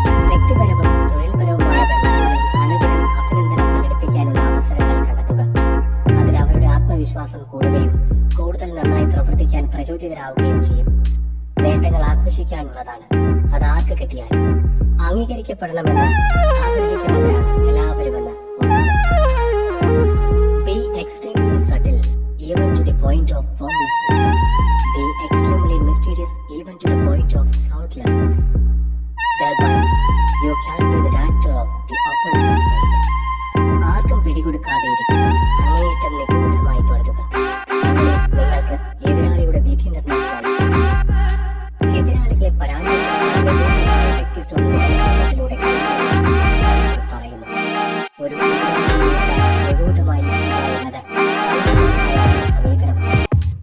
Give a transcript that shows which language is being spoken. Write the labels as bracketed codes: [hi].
[ml] വ്യക്തിപരവും തൊഴിൽപരവുമായ ബന്ധങ്ങളിൽ അനുദിനം അഭിനന്ദനം പ്രകടിപ്പിക്കാനുള്ള അവസരങ്ങൾ കണ്ടെത്തുക. അതിൽ അവരുടെ ആത്മവിശ്വാസം കൂടുകയും കൂടുതൽ നന്നായി പ്രവർത്തിക്കാൻ പ്രചോദിതരാവുകയും ചെയ്യും. നേട്ടങ്ങൾ ആഘോഷിക്കാനുള്ളതാണ്. അത് ആർക്ക് കിട്ടിയാലും അംഗീകരിക്കപ്പെടണമെന്ന് ആഗ്രഹിക്കുന്നവരാണ് എല്ലാവരുമെന്ന് ഓർക്കുക. [en] Be extremely subtle even to the point of formlessness. Be extremely mysterious even to the point of soundlessness. Thereby, you can be the director of the opponent's fate. [ml] ആർക്കും പിടികൊടുക്കാതെ ഇരിക്കുക. അങ്ങേയറ്റം നിഗൂഢമായി തുടരുക. അങ്ങനെ നിങ്ങൾക്ക് എതിരാളിയുടെ വിധി നിർണ്ണയിക്കാൻ കഴിയും. എതിരാളികളെ പരാജയപ്പെടുത്താൻ വ്യക്തിത്വം നിലനിർത്തുന്നതിലൂടെ പറയുന്നു. ഒരു നിഗൂഢമായി ഇരിക്കുക എന്നത് കൽപ്പനമായ സമീപനമാണ്.